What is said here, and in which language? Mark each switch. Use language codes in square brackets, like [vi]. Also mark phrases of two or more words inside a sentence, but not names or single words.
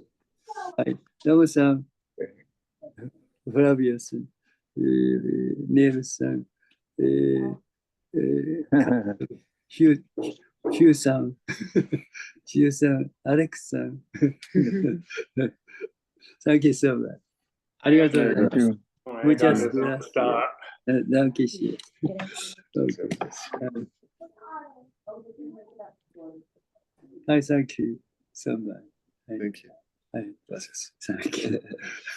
[en] That Flavius, Neil-san, Hugh-san, Alex-san. Thank you so much. [ja] ありがとうございま [en] Thank [ja] す。 [en] you. [es] Muchas gracias. [de] Dankeschön. Okay. [en] Hi, thank you so much. Thank you. Hi, [es] Gracias. [en] thank you.